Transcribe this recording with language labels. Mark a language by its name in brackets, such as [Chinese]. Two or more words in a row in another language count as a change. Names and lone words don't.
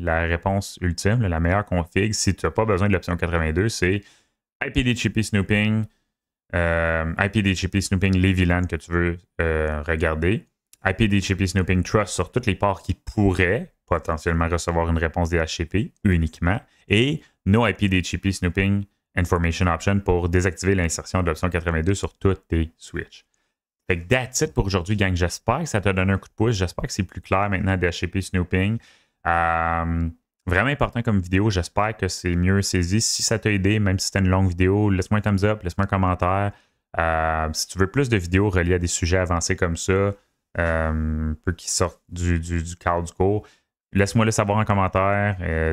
[French] La réponse ultime, la meilleure config, si tu n'as pas besoin de l'option 82, c'est [English] IPDHCP snooping, IPDHCP snooping [French] les VLAN que tu veux regarder, [English] IPDHCP snooping trust [French] sur tous les ports qui pourraient potentiellement recevoir une réponse DHCP uniquement, et [English] no IPDHCP snooping information option [French] pour désactiver l'insertion de l'option 82 sur tous tes switches. Fait que [English] that's it [French] pour aujourd'hui, gang. J'espère que ça t'a donné un coup de pouce. J'espère que c'est plus clair maintenant [English] DHCP snooping. [French] Vraiment important comme vidéo. J'espère que c'est mieux saisi. Si ça t'a aidé, même si c'était une longue vidéo, laisse-moi un [English] thumbs up, [French] laisse-moi un commentaire. Si tu veux plus de vidéos reliées à des sujets avancés comme ça, un peu qui sortent du cadre du cours, laisse-moi le savoir en commentaire.